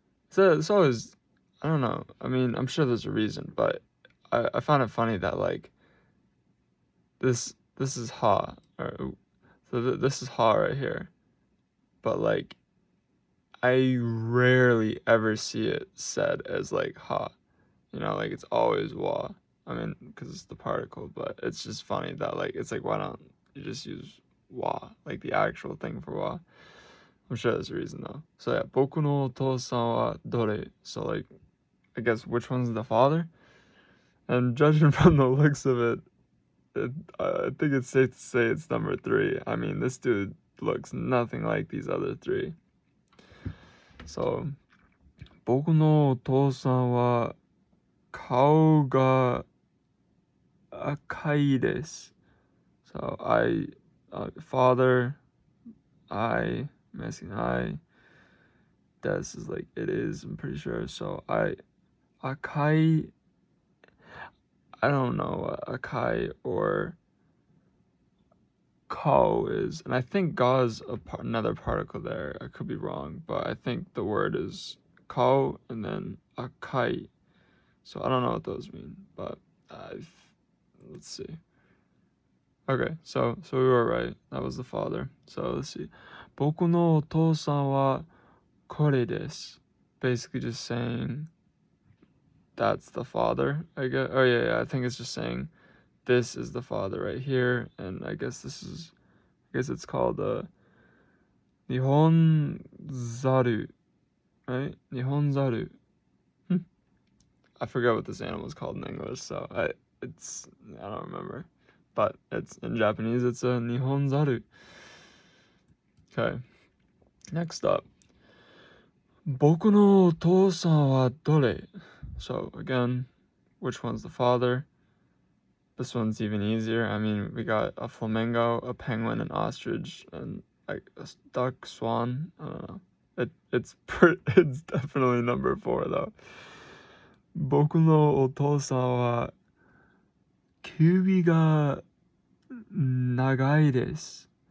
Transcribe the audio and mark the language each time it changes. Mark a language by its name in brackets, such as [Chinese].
[English] It's always, I don't know. I mean, I'm sure there's a reason, but I found it funny that like this is ha, or so this is ha right here, but like I rarely ever see it said as like ha. You know, like it's always wa. I mean, because it's the particle, but it's just funny that like it's like, why don't you just use wa, like the actual thing for wa? I'm sure there's a reason though. So yeah, [Japanese] 僕のお父さんはどれ? [English] So like, I guess which one's the father? And judging from the looks of it, I think it's safe to say it's number 3. I mean, this dude looks nothing like these other 3. [Japanese] So, 僕のお父さんは顔が赤いです. [English] So father, I'm asking des is like it is, I'm pretty sure. So akai, I don't know what akai or ko is, and I think ga is another particle there. I could be wrong, but I think the word is ko and then akai. So I don't know what those mean, but let's see. Okay, so we were right. That was the father. So let's see. [Japanese] 僕のお父さんはこれです. [English] Basically just saying that's the father, I guess. Oh yeah, I think it's just saying this is the father right here, and I guess it's called Nihon Zaru, right? Nihon Zaru. I forgot what this animal is called in English, so I don't remember, but it's in Japanese. It's a Nihon Zaru. Okay, next up. [Japanese] 僕のお父さんはどれ? [English] So again, which one's the father? this one's even easier. I mean, we got a flamingo, a penguin, an ostrich, and like a duck, swan. I don't know. It's definitely number 4 though. [Japanese] 僕のお父さんは首が長いです。